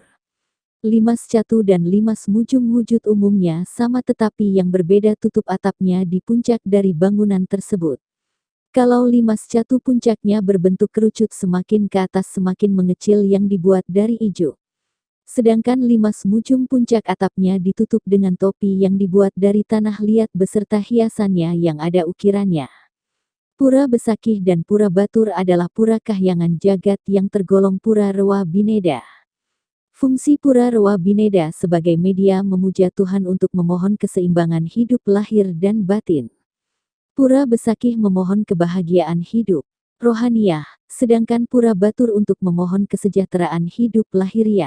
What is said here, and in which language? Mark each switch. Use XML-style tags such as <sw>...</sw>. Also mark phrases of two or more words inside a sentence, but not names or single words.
<id>Limas Catu dan Limas Mujung wujud umumnya sama tetapi yang berbeda tutup atapnya di puncak dari bangunan tersebut. Kalau Limas Catu puncaknya berbentuk kerucut semakin ke atas semakin mengecil yang dibuat dari ijuk. Sedangkan Limas Mujung puncak atapnya ditutup dengan topi yang dibuat dari tanah liat beserta hiasannya yang ada ukirannya. Pura Besaki dan Pura Batur adalah pura kahyangan jagat yang tergolong pura rewa bineda. Fungsi Pura Rewa Bineda sebagai media memuja Tuhan untuk memohon keseimbangan hidup lahir dan batin. Pura Besaki memohon kebahagiaan hidup rohaniah, sedangkan Pura Batur untuk memohon kesejahteraan hidup lahiriah.</id>